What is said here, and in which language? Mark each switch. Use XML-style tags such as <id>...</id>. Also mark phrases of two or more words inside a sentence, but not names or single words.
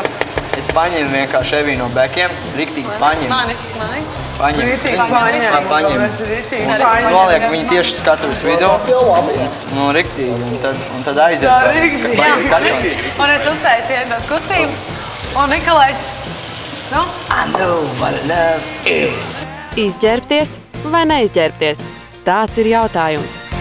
<lv>Es paņemu vienkārši Eviju no bekiem. Riktīgi paņemu. Mani? Paņemu. Un nolieku viņu tieši skatuves vidū. Riktīgi. Un tad aiziet. Un es uztaisu vienu kustību. Un Nikolais.</lv> <en>I know what love is.</en> <lv>Izģērbties vai neizģērbties? Tāds ir jautājums.</lv>